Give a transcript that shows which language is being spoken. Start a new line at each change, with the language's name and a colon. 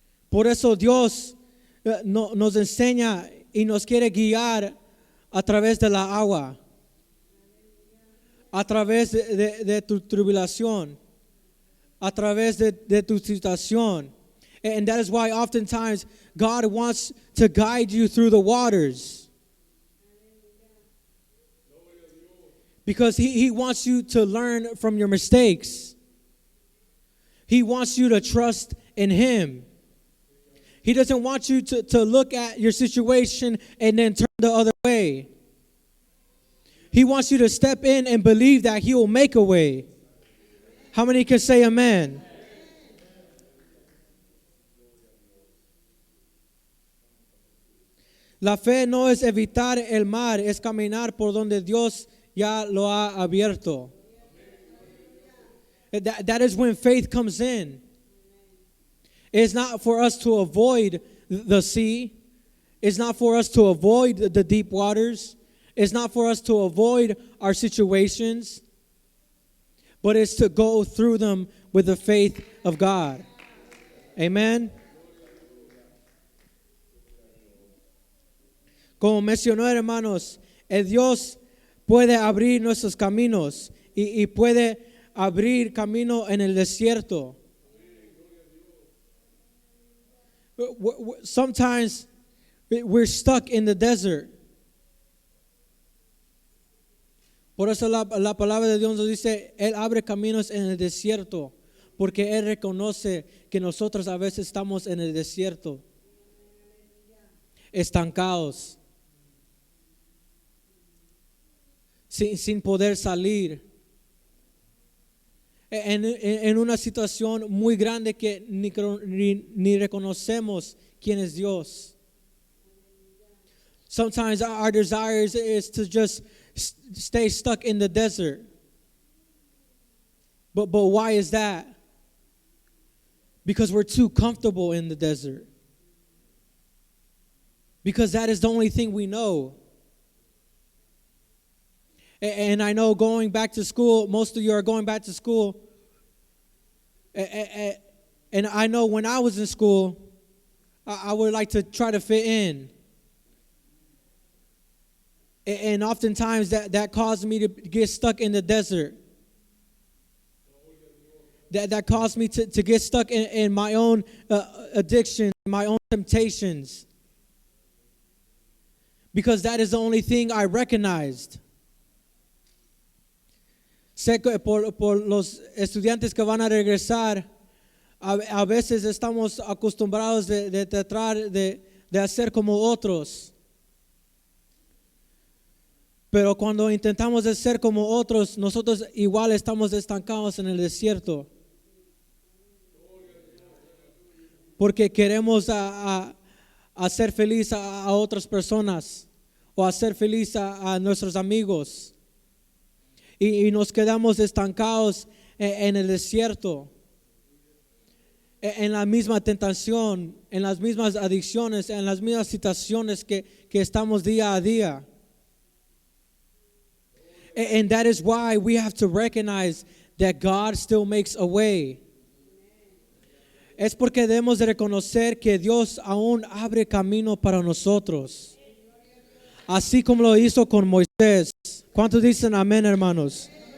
Spanish: Por eso Dios nos enseña y nos quiere guiar a través de la agua, a través de tu tribulación, a través de tu situación.
English: And that is why oftentimes God wants to guide you through the waters. Because he wants you to learn from your mistakes. He wants you to trust in him. He doesn't want you to look at your situation and then turn the other way. He wants you to step in and believe that he will make a way. How many can say amen?
Spanish: La fe no es evitar el mar, es caminar por donde Dios ya lo ha abierto.
English: That is when faith comes in. It's not for us to avoid the sea. It's not for us to avoid the deep waters. It's not for us to avoid our situations. But it's to go through them with the faith of God. Amen.
Spanish: Como mencionó, hermanos, el Dios puede abrir nuestros caminos y puede abrir camino en el desierto.
English: Sometimes we're stuck in the desert.
Spanish: Por eso la palabra de Dios nos dice, Él abre caminos en el desierto, porque Él reconoce que nosotros a veces estamos en el desierto, estancados, sin poder salir, en una situación muy grande que ni reconocemos quién es Dios.
English: Sometimes our desire is to just stay stuck in the desert. But why is that? Because we're too comfortable in the desert. Because that is the only thing we know. And I know going back to school, most of you are going back to school. And I know when I was in school, I would like to try to fit in. And oftentimes that caused me to get stuck in the desert. That caused me to get stuck in my own addiction, my own temptations. Because that is the only thing I recognized.
Spanish: Sé que por los estudiantes que van a regresar, a veces estamos acostumbrados de tratar de hacer como otros. Pero cuando intentamos de ser como otros, nosotros igual estamos estancados en el desierto. Porque queremos hacer feliz a otras personas o hacer feliz a nuestros amigos. Y nos quedamos estancados en el desierto, en la misma tentación, en las mismas adicciones, en las mismas situaciones que estamos día a día.
English: And that is why we have to recognize that God still makes a way.
Spanish: Es porque debemos de reconocer que Dios aún abre camino para nosotros. Así como lo hizo con Moisés. ¿Cuántos dicen amén, hermanos?